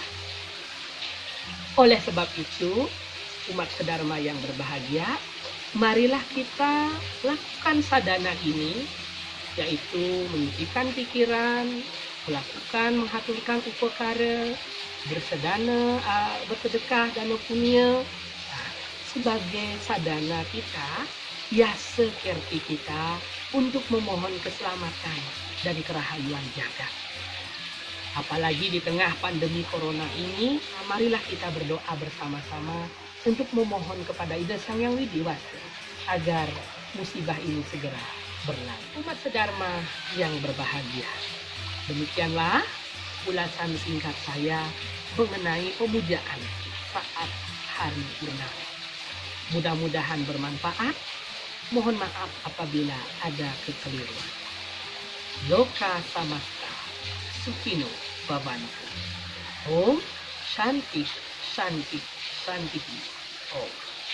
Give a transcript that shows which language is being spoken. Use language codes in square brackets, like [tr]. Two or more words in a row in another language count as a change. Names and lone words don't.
[id] Oleh sebab itu, umat sedharma yang berbahagia, marilah kita lakukan sadana ini, yaitu menyucikan pikiran, melakukan menghaturkan upakara, bersedekah dana punya sebagai sadana kita, ya sekerti kita untuk memohon keselamatan dari kerahayuan jagat. Apalagi di tengah pandemi corona ini, marilah kita berdoa bersama-sama untuk memohon kepada Ida Sang Yang Widi Wasa agar musibah ini segera berlalu. Umat sedharma yang berbahagia, demikianlah ulasan singkat saya mengenai pemujaan saat hari purnama. Mudah-mudahan bermanfaat. Mohon maaf apabila ada kekeliruan. [sa] Loka samasta sukhino bhavantu. Om Shanti Shanti Shanti. Om.